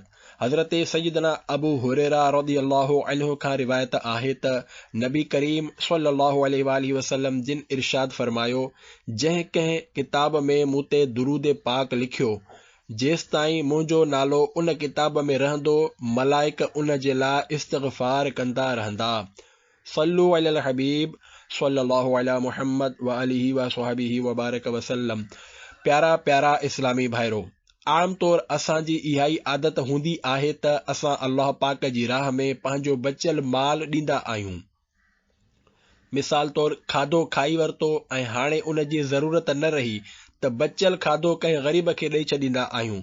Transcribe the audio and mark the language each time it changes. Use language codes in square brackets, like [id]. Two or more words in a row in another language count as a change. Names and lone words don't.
[sd] हज़रत सय्यदना अबू हुरैरा [ar] رضي الله عنه [sd] खां रिवायत आहे त नबी करीम [ar] صلى الله عليه وسلم [sd] जिन इरशाद फरमायो, जंहिं कंहिं किताब में मूं ते दुरूद पाक लिखियो, जेसिताईं मुंहिंजो नालो उन किताब में रहंदो मलाइक उन जे लाइ इस्तग़फ़ार कंदा रहंदा। [ar] صلوا على الحبيب صلى الله على محمد وآله وصحبه وبارك وسلم. [sd] प्यारा प्यारा इस्लामी भाइरो, आम तौर असांजी इहा ई आदत हूंदी आहे त असां अल्लाह पाक जी राह में पंहिंजो बचियल माल ॾींदा आहियूं। मिसाल तौर खाधो खाई वरितो ऐं हाणे उन जी ज़रूरत न रही त बचियल खाधो कंहिं ग़रीब खे ॾेई छॾींदा आहियूं।